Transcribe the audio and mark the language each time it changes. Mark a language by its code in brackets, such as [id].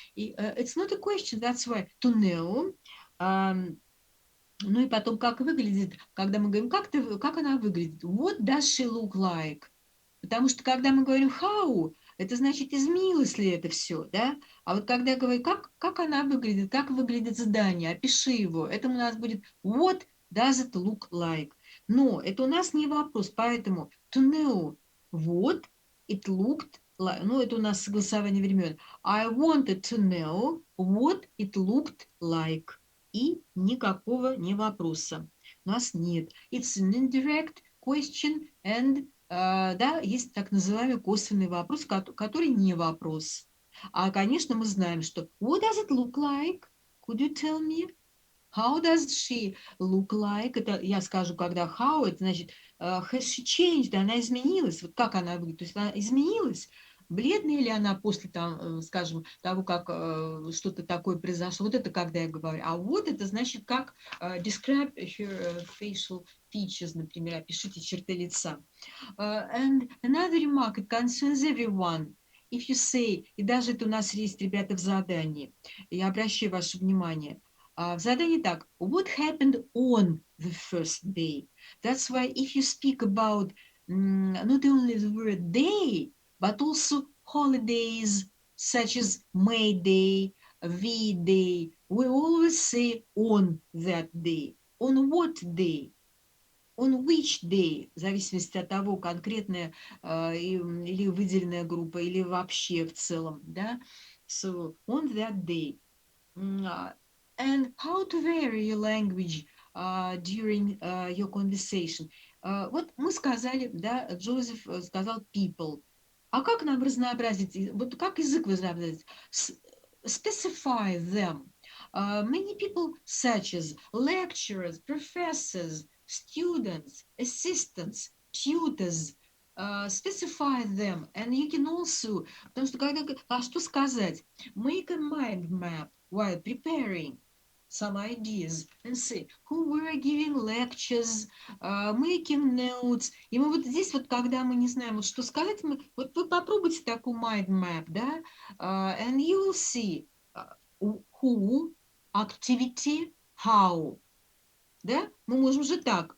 [en] И it's not a question, that's why to know. [ru] Ну и потом, как выглядит, когда мы говорим, как она выглядит? [en] What does she look like? [ru] Потому что когда мы говорим how, это значит, изменилось ли это все, да? А вот когда я говорю, как она выглядит, как выглядит здание, опиши его, это у нас будет [en] what does it look like? [ru] Но это у нас не вопрос, поэтому [en] to know what it looked like, [ru] ну это у нас согласование времен. [en] I wanted to know what it looked like. [ru] И никакого не вопроса. У нас нет. [en] It's an indirect question and [ru] да, есть так называемый косвенный вопрос, который не вопрос. А, конечно, мы знаем, что [en] what does it look like? Could you tell me? How does she look like? [ru] Это я скажу, когда how, это значит [en] has she changed, [ru] она изменилась. Вот как она выглядит? То есть она изменилась. Бледная ли она после, там, скажем, того, как что-то такое произошло? Вот это когда я говорю. А вот это значит, как [en] describe her facial features, [ru] например, опишите черты лица. [en] And another remark, it concerns everyone. If you say, [ru] и даже это у нас есть, ребята, в задании, я обращаю ваше внимание, в задании так, [en] what happened on the first day? That's why if you speak about not only the word day, but also holidays such as May Day, V Day, we always say on that day. on what day, on which day, [ru] в зависимости от того, конкретная или выделенная группа, или вообще в целом, да. [en] So, on that day. And how to vary your language during your conversation. [ru] Вот мы сказали, да, Джозеф сказал people. А как нам разнообразить, вот как язык разнообразить? [en] Specify them. Many people such as lecturers, professors, students, assistants, tutors, specify them. And you can also, [ru] потому что когда, а что сказать? [en] Make a mind map while preparing some ideas and say who were giving lectures, making notes. [ru] И мы вот здесь вот, когда мы не знаем, вот что сказать, мы, вот вы попробуйте такую mind map, да, [en] and you will see who, activity, how, [ru] да, мы можем же так.